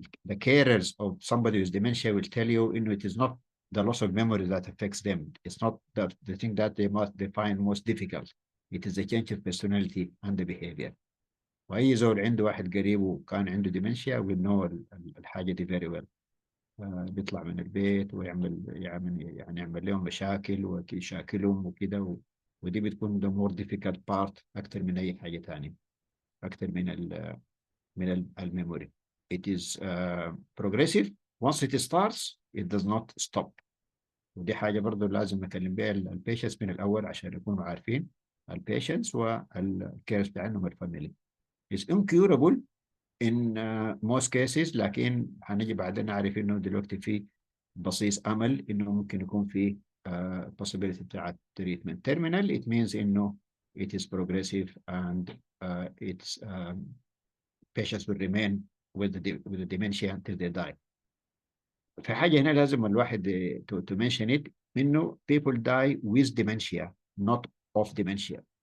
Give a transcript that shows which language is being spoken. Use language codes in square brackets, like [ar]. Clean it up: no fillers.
[en] The carers of somebody with dementia will tell you, it is not the loss of memory that affects them. It's not the thing that they find most difficult. It is the change of personality and the behavior. [ar] وأي زول عنده واحد قريب وكان عنده [en] dementia will know [ar] الحاجة دي [en] very well. [ar] بيطلع من البيت ويعمل يعمل لهم مشاكل ويشاكلهم وكده، ودي بتكون [en] the more difficult part [ar] أكثر من أي حاجة تانية، أكثر من الميموري. [en] It is progressive. Once it starts it does not stop. [ar] ودي حاجة برضو لازم نكلم بيها البيشنتس من الأول عشان يكونوا عارفين البيشنتس والكيرز بتاعهم الفاميلي. [en] It's incurable in most cases، [ar] لكن هنجي بعدين نعرف إنه دلوقتي في بصيص أمل إنه ممكن يكون في possibility بتاعت treatment. [en] Terminal it means إنه it is progressive and it's patients will remain with the dementia until they die. [ar] في حاجة هنا لازم الواحد [en] to mention it إنه people die with dementia not of dementia.